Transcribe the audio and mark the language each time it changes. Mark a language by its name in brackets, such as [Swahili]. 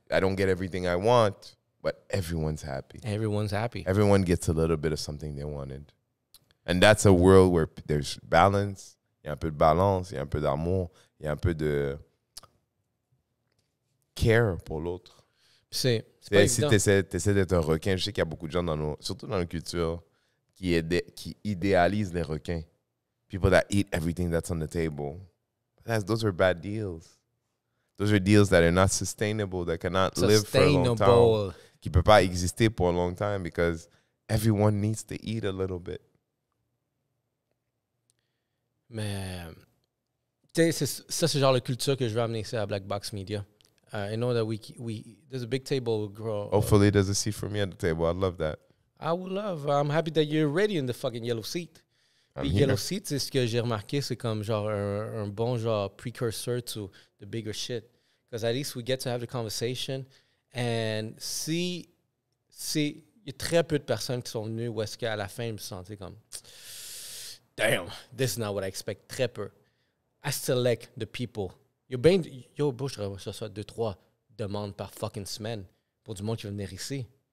[English] I don't get everything I want, but everyone's happy. Everyone's happy. Everyone gets a little bit of something they wanted. And that's a world where there's balance. [French] Il y a un peu de balance, il y a un peu d'amour, il y a un peu de care pour l'autre. C'est pas si tu essaies d'être un requin, je sais qu'il y a beaucoup de gens, surtout dans la culture, qui idéalisent les requins. [English] People that eat everything that's on the table. Those are bad deals. Those are deals that are not sustainable, that cannot live for a long time. Qui ne peuvent pas exister pour a long time because everyone needs to eat a little bit. [French] Mais, tu sais, ça, c'est genre la culture que je veux amener ici à Black Box Media. [English] I know that there's a big table. Hopefully there's a seat for me at the table. I'd love that. I'm happy that you're ready in the fucking yellow seat. [French] The yellow seat, c'est ce que j'ai remarqué, c'est comme genre un bon genre precursor to the bigger shit. [English] Because at least we get to have the conversation. [French] And il y a très peu de personnes qui sont venues où est-ce qu'à la fin, je me sentais comme damn, this is not what I expect. Très peu. I select the people. Bro, je reçois 2-3 demandes par fucking semaine pour du monde qui veut venir ici.